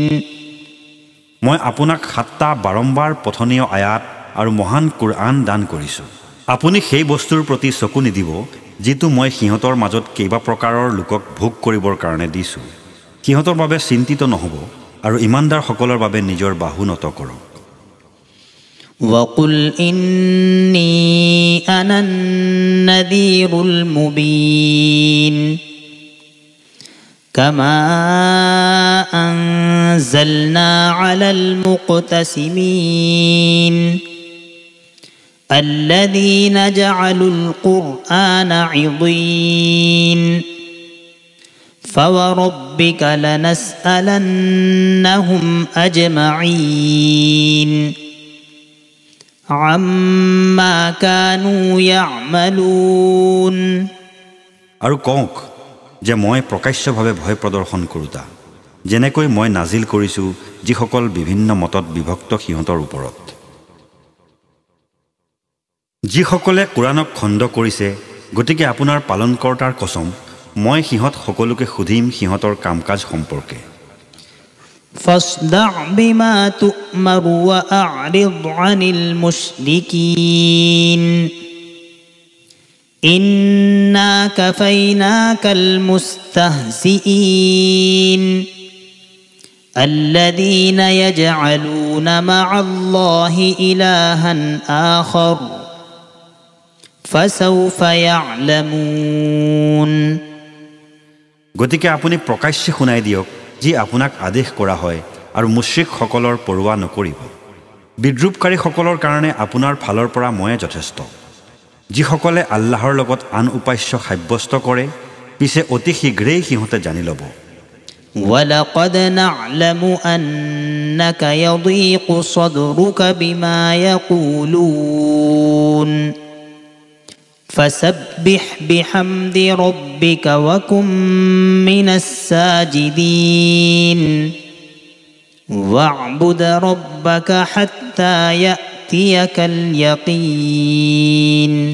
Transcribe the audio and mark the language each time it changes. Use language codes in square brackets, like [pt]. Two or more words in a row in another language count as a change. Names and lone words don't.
[as] মই আপোনাক 7টা বাৰম্বাৰ পঠনীয় আয়াত আৰু মহান কুৰআন দান কৰিছোঁ আপুনি সেই বস্তুৰ প্ৰতি চকু নিদিব যিটো মই সিহঁতৰ মাজত কেইবা প্ৰকাৰৰ লোকক ভোগ কৰিবৰ কাৰণে দিছোঁ সিহঁতৰ বাবে চিন্তিত নহব আৰু ইমানদাৰ সকলৰ বাবে নিজৰ বাহু নত কৰক [ar] وقل إني أنا النذير المبين كما أنزلنا على المقتسمين الذين جعلوا القرآن عضين فوربك لنسألنهم أجمعين عما كانوا يعملون [as] আৰু কওক যে মই প্ৰকাশ্যভাৱে ভয় প্ৰদৰ্শন কৰোঁতা যেনেকৈ মই নাজিল কৰিছোঁ যিসকল বিভিন্ন মতত বিভক্ত সিহঁতৰ ওপৰত যিসকলে কোৰাণক খণ্ড কৰিছে গতিকে আপোনাৰ পালনকৰ্তাৰ কসম মই সিহঁত সকলোকে সুধিম সিহঁতৰ কামকাজ সম্পৰ্কে [ar] فاصدع بما تؤمر وأعرض عن المشركين إنا كفيناك المستهزئين الذين يجعلون مع الله إلها آخر فسوف يعلمون [as] গতিকে আপুনি প্ৰকাশ্যে শুনাই দিয়ক যি আপোনাক আদেশ কৰা হয় আৰু মুশ্ৰিকসকলৰ পৰোৱা নকৰিব বিদ্ৰূপকাৰীসকলৰ কাৰণে আপোনাৰ ফালৰ পৰা ময়ে যথেষ্ট যিসকলে আল্লাহৰ লগত আন উপাস্য সাব্যস্ত কৰে পিছে অতি শীঘ্ৰেই সিহঁতে জানি ল'ব [ar] ولقد نعلم أنك يضيق صدرك بما يقولون فسبح بحمد ربك وكن من الساجدين واعبد ربك حتى يأتيك اليقين